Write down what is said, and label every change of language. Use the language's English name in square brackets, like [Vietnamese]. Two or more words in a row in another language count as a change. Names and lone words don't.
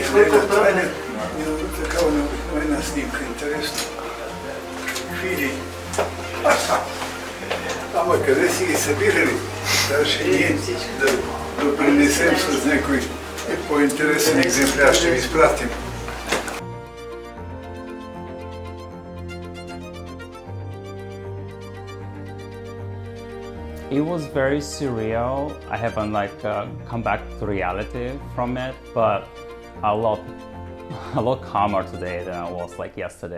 [Bulgarian] Това е такава необикновена снимка. Интересно. Какви. Ама къде си ги събирали? Даже ние да допринесем с някой по-интересен екземпляр, ще ви изпратим. [English] It was very surreal. I haven't come back to reality from it, but a lot calmer today than I was yesterday.